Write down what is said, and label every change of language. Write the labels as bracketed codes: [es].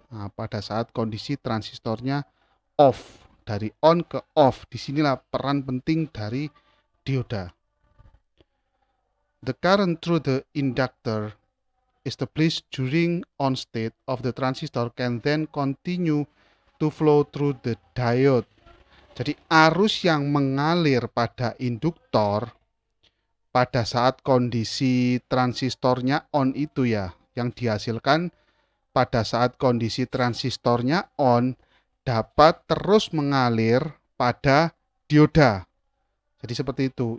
[id] Nah, pada saat kondisi transistornya off, dari on ke off, disinilah peran penting dari dioda. [en] The current through the inductor established during on state of the transistor can then continue to flow through the diode. [id] Jadi arus yang mengalir pada induktor pada saat kondisi transistornya on itu ya, yang dihasilkan pada saat kondisi transistornya on dapat terus mengalir pada dioda. Jadi seperti itu.